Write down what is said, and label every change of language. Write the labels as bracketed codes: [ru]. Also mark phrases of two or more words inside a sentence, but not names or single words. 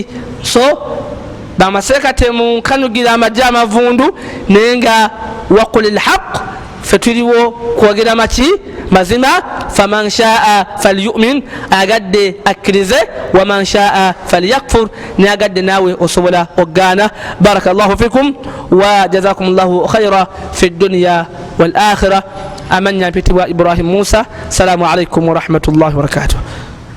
[lg] So bamaseeka temunkanyugira amajja amavundu naye nga [ar] وقل الحق, [lg] fe tuliwo kwogera maki mazima. [ar] فمن شاء فليؤمن, [lg] agadde akkirize, [ar] ومن شاء فليكفر, [lg] ne agadde naawe osobola oggaana. [ar] بارك الله فيكم وجزاكم الله خيرا في الدنيا والآخرة. [lg] Amanya mpitibwa Ibrahim Musa. [ar] السلام عليكم ورحمة الله وبركاته.